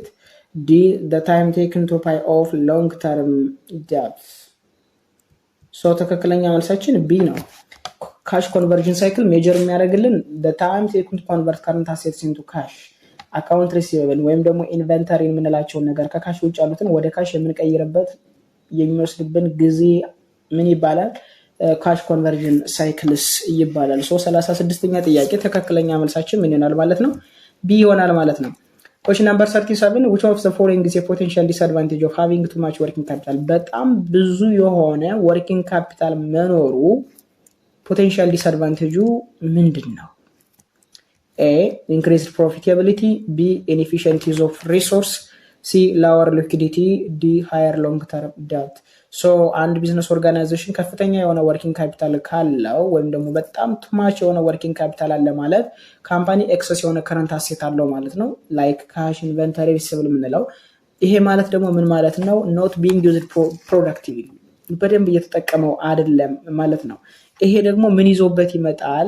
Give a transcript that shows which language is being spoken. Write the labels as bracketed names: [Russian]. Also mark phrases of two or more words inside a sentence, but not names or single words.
[English] D, the time taken to pay off long-term debts. [Amharic] So ትክክለኛ መልሳችን B ነው። [English] cash conversion cycle measure [Amharic] የሚያደርግልን [English] the time taken to convert current assets into cash. account receivable [Amharic] ወይም ደግሞ ኢንቨንተሪ የምንላቸውን ነገር ከካሽ ውጭ ያሉትን ወደ ካሽ የምንቀይርበት የሚወስድብን ጊዜ ምን ይባላል? [English] cash conversion cycles [Amharic] ይባላል። 36ኛ ጥያቄ ትክክለኛ መልሳችን ምን ይሆናል ማለት ነው? ቢ ይሆናል ማለት ነው። [English] question number 37 which of the following is a potential disadvantage of having too much working capital? [Amharic] በጣም ብዙ የሆነ [English] working capital [Amharic] መኖሩ [English] potential disadvantage [Amharic] ምንድነው? [English] A, increased profitability, B, inefficient use of resource, C, lower liquidity, D, higher long-term debt. [Amharic] ሶ አንድ [English] business organization [Amharic] ከፍተኛ የሆነ [English] working capital [Amharic] ካለው ወይም ደግሞ በጣም ቱማች የሆነ [English] working capital [Amharic] አለ ማለት ካምፓኒ ኤክሰስ የሆነ [English] current asset [Amharic] አለው ማለት ነው። [English] like cash፣ [Amharic] ኢንቨንተሪ፣ ሪሲቨብል የምንለው ይሄ ማለት ደግሞ ምን ማለት ነው? [English] not being used productively [Amharic] በደንብ እየተጠቀመው አይደለም ማለት ነው። ይሄ ደግሞ ምን ይዞበት ይመጣል?